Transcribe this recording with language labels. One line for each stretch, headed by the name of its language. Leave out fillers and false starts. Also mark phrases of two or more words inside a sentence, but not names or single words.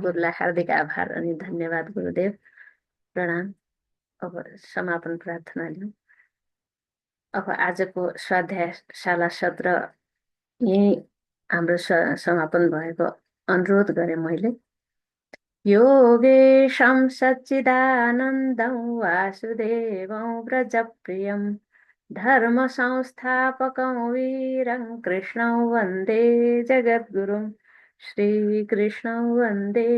Nepali: गुरुलाई हार्दिक आभार अनि धन्यवाद। गुरुदेव प्रणाम। अब समापन प्रार्थना लिउँ। अब आजको स्वाध्यायशाला सत्र यहीँ हाम्रो समापन भएको अनुरोध गरेँ मैले।
Sanskrit: योगेशं सच्चिदानन्दं वासुदेवं व्रजप्रियं धर्मसंस्थापकं वीरं कृष्णं वन्दे जगद्गुरुं श्रीकृष्णं वन्दे जगद्गुरुं।